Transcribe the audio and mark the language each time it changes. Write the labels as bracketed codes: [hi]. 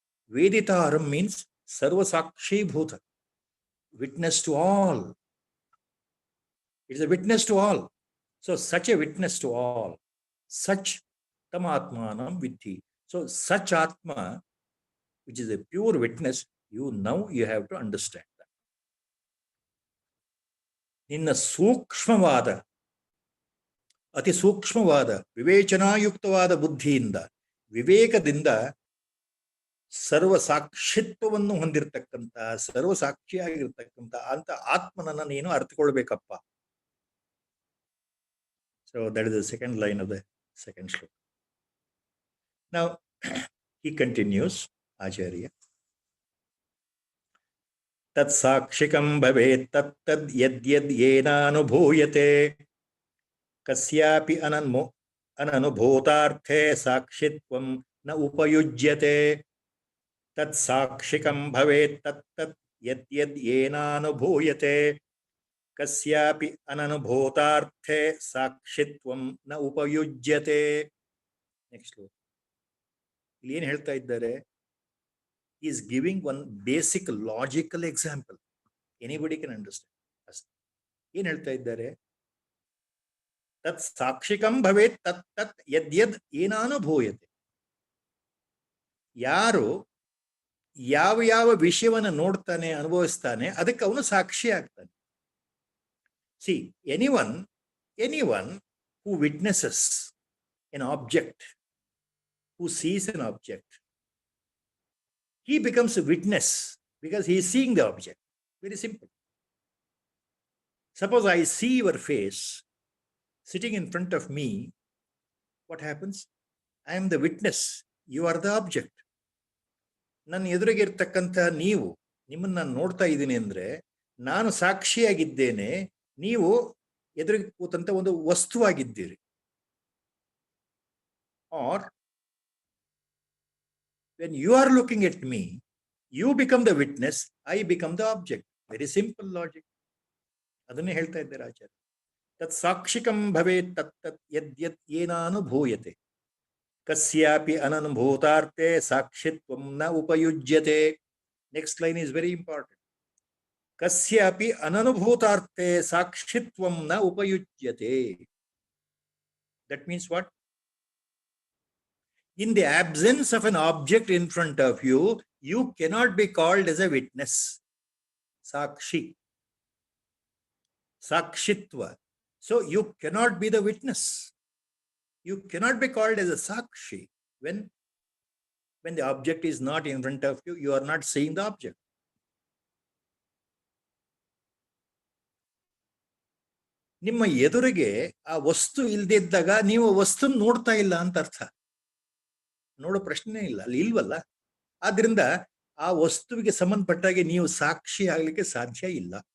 [en] Veditaram means sarvasakshi bhuta, witness to all. It is a witness to all. So such a witness to all, such [sa] tamatmanam vidhi. [en] So such atma, which is a pure witness, you have to understand that. [kn] Ninna sukshmavada, ಅತಿ ಸೂಕ್ಷ್ಮವಾದ ವಿವೇಚನಾಯುಕ್ತವಾದ ಬುದ್ಧಿಯಿಂದ, ವಿವೇಕದಿಂದ ಸರ್ವಸಾಕ್ಷಿತ್ವವನ್ನು ಹೊಂದಿರತಕ್ಕಂತ, ಸರ್ವಸಾಕ್ಷಿಯಾಗಿರ್ತಕ್ಕಂಥ ಅಂತ ಆತ್ಮನನ್ನ ನೀನು ಅರ್ಥಕೊಳ್ಬೇಕಪ್ಪ. [en] So that is the second line of the second shloka. Now he continues, Acharya. [sa] Tat sakshikam bhavet tat tad yad yad yena anubhuyate kasyapi ananubhutarthe sakshitvam na upayujyate. Tat sakshikam bhavet tat tad yad yad yena anubhuyate kasyapi ananubhutarthe sakshitvam na upayujyate. [en] Next sloka. [kn] ಇಲ್ಲಿ ಏನು ಹೇಳ್ತಾ ಇದ್ದಾರೆ? [en] He is giving one basic logical example. Anybody can understand. [kn] ಏನು ಹೇಳ್ತಾ ಇದ್ದಾರೆ? [sa] ತತ್ ಸಾಕ್ಷಿಕಂ ಭವೇತ್ ತತ್ ತತ್ ಯದ್ ಯದ್ ಏನಾನುಭೂಯತೆ. [kn] ಯಾರು ಯಾವ ಯಾವ ವಿಷಯವನ್ನು ನೋಡ್ತಾನೆ, ಅನುಭವಿಸ್ತಾನೆ, ಅದಕ್ಕೆ ಅವನು ಸಾಕ್ಷಿ ಆಗ್ತಾನೆ. [en] See, anyone who witnesses an object, who sees an object, he becomes a witness because he is seeing the object. Very simple. Suppose I see your face sitting in front of me. What happens? I am the witness. You are the object. [kn] ನನ್ನ ಎದುರಿಗೆ ಇರ್ತಕ್ಕಂಥ ನೀವು, ನಿಮ್ಮನ್ನು ನಾನು ನೋಡ್ತಾ ಇದ್ದೀನಿ ಅಂದ್ರೆ ನಾನು ಸಾಕ್ಷಿಯಾಗಿದ್ದೇನೆ, ನೀವು ಎದುರಿಗೆ ಕೂತಂತ ಒಂದು ವಸ್ತುವಾಗಿದ್ದೀರಿ. [en] Or when you are looking at me, you become the witness, I become the object. Very simple logic. [kn] ಅದನ್ನೇ ಹೇಳ್ತಾ ಇದ್ದಾರೆ ಆಚಾರ್ಯ. [sa] ತತ್ ಸಾಕ್ಷಿಕಂ ಭವೇತ್ ತತ್ ತತ್ ಯದ್ ಯದ್ ಏನಾನುಭೂಯತೆ ಕಸ್ಯಾಪಿ ಅನನುಭೂತಾರ್ಥೆ ಸಾಕ್ಷಿತ್ವಂ ನ ಉಪಯುಜ್ಯತೆ. [en] Next line is very important. [sa] ಕಸ್ಯಾಪಿ ಅನನುಭೂತಾರ್ಥೆ ಸಾಕ್ಷಿತ್ವಂ ನ ಉಪಯುಜ್ಯತೆ. [en] That means what? In the absence of an object in front of you, you cannot be called as a witness. Sakshi. Sakshitva. So you cannot be the witness. You cannot be called as a sakshi. When the object is not in front of you, you are not seeing the object. [kn] ನಿಮ್ಮ ಎದುರಿಗೆ ಆ ವಸ್ತು ಇಲ್ದಿದ್ದಾಗ ನೀವು ವಸ್ತು ನೋಡ್ತಾ ಇಲ್ಲ ಅಂತ ಅರ್ಥ. ನೋಡೋ ಪ್ರಶ್ನೆ ಇಲ್ಲ, ಅಲ್ಲಿ ಇಲ್ವಲ್ಲ. ಆದ್ರಿಂದ ಆ ವಸ್ತುವಿಗೆ ಸಂಬಂಧಪಟ್ಟಾಗೆ ನೀವು ಸಾಕ್ಷಿ ಆಗ್ಲಿಕ್ಕೆ ಸಾಧ್ಯ ಇಲ್ಲ.